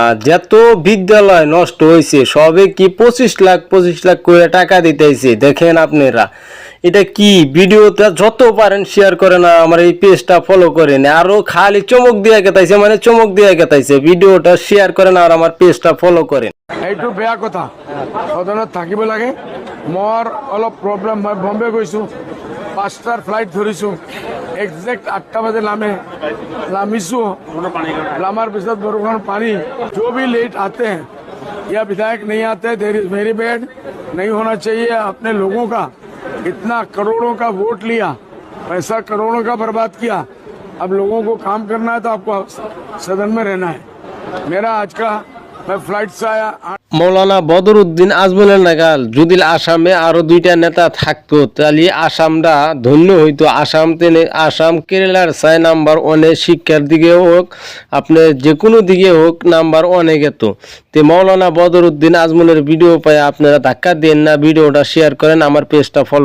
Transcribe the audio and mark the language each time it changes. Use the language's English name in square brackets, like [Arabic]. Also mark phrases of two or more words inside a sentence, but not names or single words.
[Bangla] যত বিদ্যালয় নষ্ট হয়েছে সবে কি 25 লাখ করে টাকা দিতেছে। দেখেন আপনারা এটা কি? ভিডিওটা যত পারেন শেয়ার করেন, আমার এই পেজটা ফলো করেন। আরো খালি চমক দিয়ে গেতাইছে, মানে চমক দিয়ে গেতাইছে। ভিডিওটা শেয়ার করেন আর আমার পেজটা ফলো করেন। [Assamese] এইটো বেয়া কথা, সদনত থাকিব লাগে। মোৰ অলপ প্ৰব্লেম, মই বম্বে গৈছোঁ, 5টাৰ ফ্লাইট ধৰিছোঁ, একজেক্ট 8টা বাজে নামিছোঁ। নামাৰ পিছত বৰষুণ পানী, [Hindi] जो भी लेट आते हैं या विधायक नहीं आते, [English] There is very bad. [Hindi] नहीं होना चाहिए। अपने लोगों का इतना करोड़ों का वोट लिया, पैसा करोड़ों का बर्बाद किया। अब लोगों को काम करना है तो आपको सदन में रहना है। मेरा आज का मैं फ्लाइट से आया। [Bangla] মৌলানা বদরুদ্দিন আজমলের নাগাল যদি আসামে আরো 2টা নেতা থাকতো তাহলে আসামটা ধন্য হইতো। আসাম কেরালার 6 নাম্বার 1 শিক্ষার দিকে হোক, আপনি যে কোনো দিকে হোক নাম্বার 1 গেত। তে মৌলানা বদরুদ্দিন আজমলের ভিডিও পায় আপনারা ধাক্কা দেন না, ভিডিওটা শেয়ার করেন, আমার পেজটা ফলো